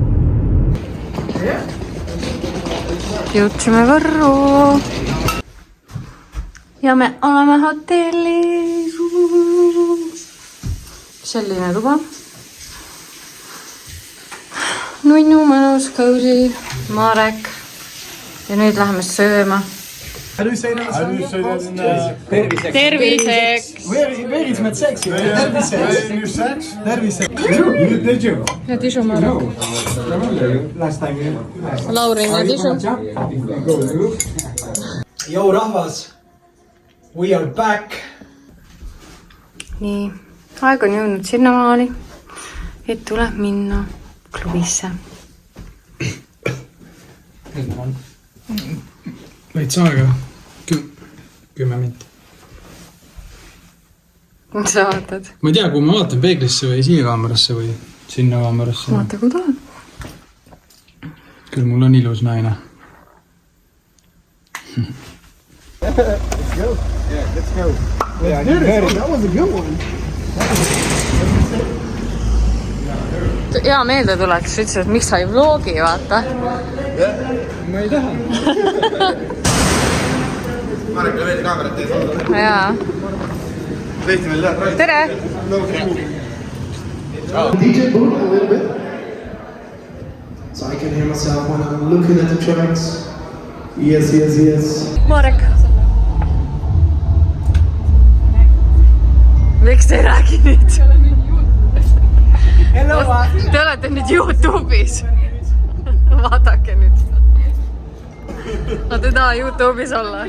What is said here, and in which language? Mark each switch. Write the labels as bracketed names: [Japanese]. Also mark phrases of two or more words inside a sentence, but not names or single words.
[Estonian] Jõudsime Võrru. Ja me oleme hotellis. Selline tuba. Nunnu, mõnus, cozy, Marek. Ja nüüd läheme sööma. [English] How do you say that? How do you say that in [Estonian] Terviseks! [English] Where is my sex? [Estonian] Terviseks. Terviseks. [English] Did you? [Estonian] Ja tisu, Marek. [English] Last time. [Estonian] Laurin ja tisu. Jou rahvas, [English] we are back. [Estonian] Nii, aeg on jõudnud sinnamaali, et tuleb minna klubisse. Veits aega. 10 minti. Mis sa vaatad? Ma ei tea, kui ma vaatan peeglisse või siia kaamerasse või sinna kaamerasse. Vaata, kui tahad. Küll mul on ilus naine. [English] Let's go. Yeah, let's go. Yeah, that was a good one. [Estonian] Hea meelde tuleks, ütles, et miks sa ei vlogi, vaata. Ma ei taha. Marek, veidi kaamerat teed. Jaa. Veidi veel läheb. Tere! [English] DJ booth a little bit, so I can hear myself when I'm looking at the tracks. Yes, yes, yes. [Estonian] Marek! Miks te ei räägi nüüd? Te olete nüüd YouTube'is. Vaadake nüüd. No te taha YouTube'is olla.